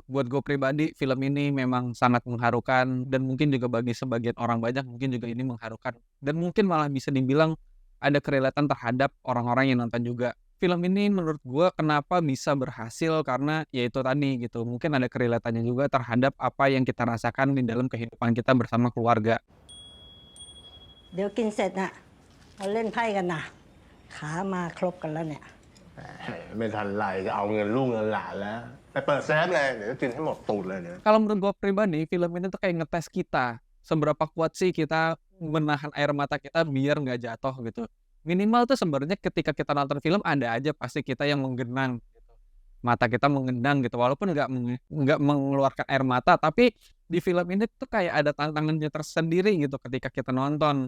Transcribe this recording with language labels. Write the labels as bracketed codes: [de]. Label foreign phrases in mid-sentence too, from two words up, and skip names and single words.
[id] Buat gue pribadi, film ini memang sangat mengharukan dan mungkin juga bagi sebagian orang banyak mungkin juga ini mengharukan. Dan mungkin malah bisa dibilang ada kerelatan terhadap orang-orang yang nonton juga. Film ini menurut gue kenapa bisa berhasil karena ya itu tadi gitu. Mungkin ada kerelatannya juga terhadap apa yang kita rasakan di dalam kehidupan kita bersama keluarga. [th] เดี๋ยวกินเสร็จน่ะเราเล่นไพ่กันนะขามาครบกันแล้วเนี่ย ไม่ทันไรจะเอาเงินลูกเงินหลานแล้ว ไปเปิดเซฟเลย เดี๋ยวกินให้หมดตูดเลยเนี่ย [id] Kalau menurut gue pribadi, film ini tuh kayak ngetes kita. Seberapa kuat sih kita menahan air mata kita biar nggak jatuh gitu. Minimal tuh sebenarnya ketika kita nonton film ada aja pasti kita yang menggenang gitu. Mata kita mengenang gitu. Walaupun nggak mengeluarkan air mata, tapi di film ini tuh kayak ada tantangannya tersendiri gitu ketika kita nonton.